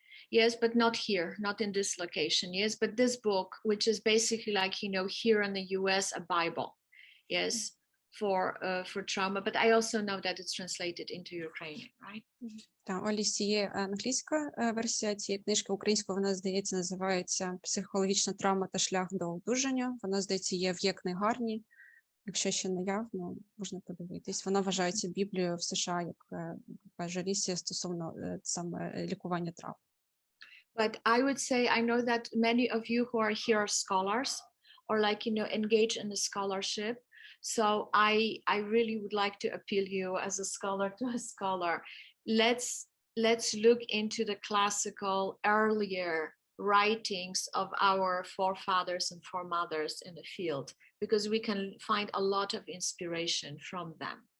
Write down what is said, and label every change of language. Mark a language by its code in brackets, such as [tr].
[en] Yes, but not here, not in this location. Yes, but this book, which is basically like, here in the US, a Bible. Yes. For trauma, but I also know that it's translated into Ukrainian, right? [uk] Так, у Алісії є англійська версія цієї книжки, українською вона, здається, називається «Психологічна травма та шлях до одужання». Вона, здається, є в є-книгарні. Якщо ще наявно, можна подивитись. Вона вважається Біблією в США, як каже Алісія, стосовно саме лікування травм. [en] But I would say, I know that many of you who are here are scholars or engage in the scholarship. So I really would like to appeal you as a scholar to a scholar. Let's look into the classical earlier writings of our forefathers and foremothers in the field, because we can find a lot of inspiration from them.